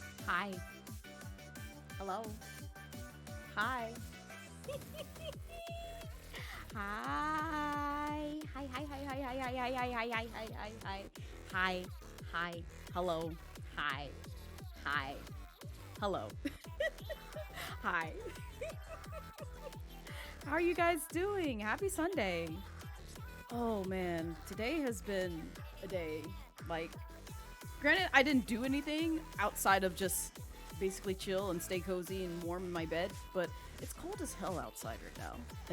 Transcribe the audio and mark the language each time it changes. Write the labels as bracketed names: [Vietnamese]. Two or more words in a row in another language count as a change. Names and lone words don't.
[English] Hi. Hello. Hi. Hi. Hi, hi, hi, hi, hi, hi, hi, hi, hi, hi, hi, hi, hi. Hi. Hi. Hello. Hi. Hi. Hello. Hi. How are you guys doing? Happy Sunday. Oh man, today has been a day. Like, granted, I didn't do anything outside of just basically chill and stay cozy and warm in my bed, but it's cold as hell outside right now.